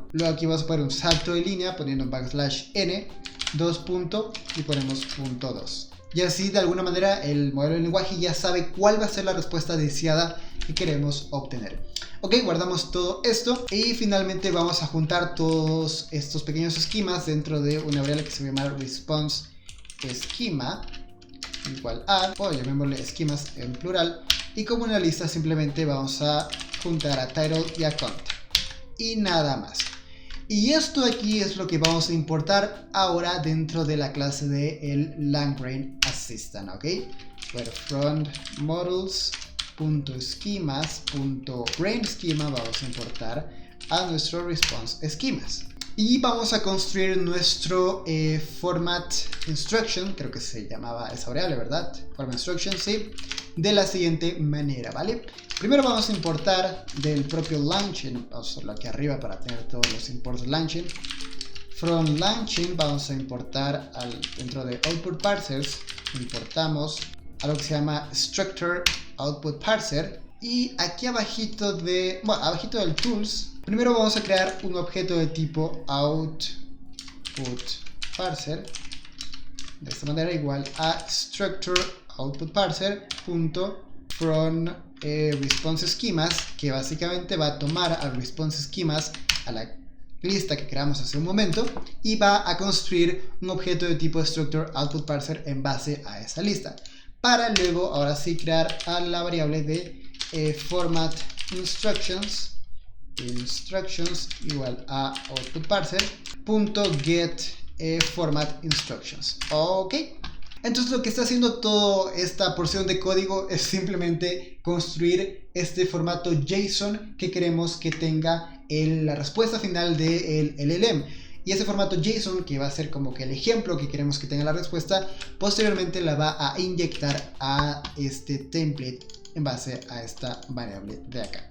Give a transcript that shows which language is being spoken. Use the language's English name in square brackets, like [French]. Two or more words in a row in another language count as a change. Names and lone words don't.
[Spanish] Luego aquí vamos a poner un salto de línea poniendo un backslash n, 2 punto, y ponemos punto 2. Y así de alguna manera el modelo de lenguaje ya sabe cuál va a ser la respuesta deseada que queremos obtener. Ok, guardamos todo esto y finalmente vamos a juntar todos estos pequeños esquemas dentro de una variable que se llama [English] response schema [Spanish] igual a, o llamémosle esquemas en plural, y como una lista simplemente vamos a juntar a title y a content y nada más. Y esto aquí es lo que vamos a importar ahora dentro de la clase de el LangBrain Assistant, ¿ok? Bueno, [English] from models.schemas.brainSchema [Spanish] vamos a importar a nuestro [English] response schemas. [Spanish] Y vamos a construir nuestro [English] format instruction, [Spanish] creo que se llamaba esa variable, ¿verdad? [English] Format instruction, [Spanish] sí, de la siguiente manera, ¿vale? Primero vamos a importar del propio LangChain, vamos a hacerlo aquí arriba para tener todos los imports de LangChain. From LangChain vamos a importar dentro de [English] output parsers, [Spanish] importamos algo que se llama [English] structure output parser, [Spanish] y aquí abajito abajito del tools, primero vamos a crear un objeto de tipo [English] output parser, [Spanish] de esta manera igual a [English] structure output parser from response schemas, [Spanish] que básicamente va a tomar al [English] response schemas, [Spanish] a la lista que creamos hace un momento, y va a construir un objeto de tipo [English] structure output parser [Spanish] en base a esa lista, para luego ahora sí crear a la variable de [English] format instructions [Spanish] igual a [English] output parser .get format instructions. [Spanish] Ok. Entonces lo que está haciendo toda esta porción de código es simplemente construir este formato JSON que queremos que tenga la respuesta final del LLM. Y ese formato JSON, que va a ser como que el ejemplo que queremos que tenga la respuesta, posteriormente la va a inyectar a este template en base a esta variable de acá.